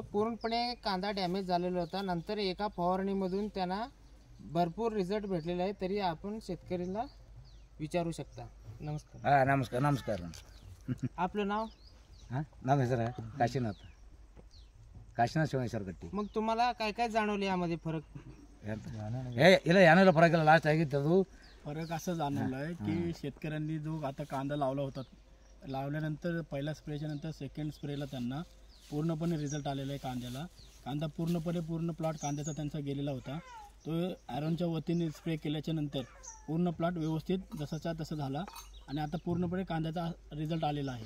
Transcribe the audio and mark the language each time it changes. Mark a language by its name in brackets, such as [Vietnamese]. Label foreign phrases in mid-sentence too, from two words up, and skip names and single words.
[Marathi] पूर्णपणे कांदा डॅमेज झालेला होता। नंतर एका फवारणीमधून त्यांना भरपूर रिझल्ट भेटलेला आहे। तरी आपण शेतकऱ्याला विचारू शकता। नमस्कार। नमस्कार नमस्कार। आपलं नाव? नाव सर काशीनाथ शिवनेश्वर गट्टी। मग तुम्हाला काय काय जाणवले यामध्ये फरक? [Kannada] ಇಲ್ಲ ಯಾನೆಲ್ಲ ಫರಕ್ ಲಾಸ್ಟ್ ಆಗಿತ್ತು ಅದು [Marathi] फरक असं जाणवलं आहे की शेतकऱ्यांनी जो आता कांदा लावला होता, लावल्यानंतर पहिल्या स्प्रेच्या नंतर सेकंड स्प्रेला त्यांना पूर्णपणे रिझल्ट आलेला आहे। कांदा पूर्ण प्लॉट कांद्याचा त्यांचा गेलेला होता। तो ॲरॉनच्या वतीने स्प्रे केल्याच्या नंतर पूर्ण प्लॉट व्यवस्थित जसाचा तसा झाला आणि आता पूर्णपणे कांद्याचा रिझल्ट आलेला आहे।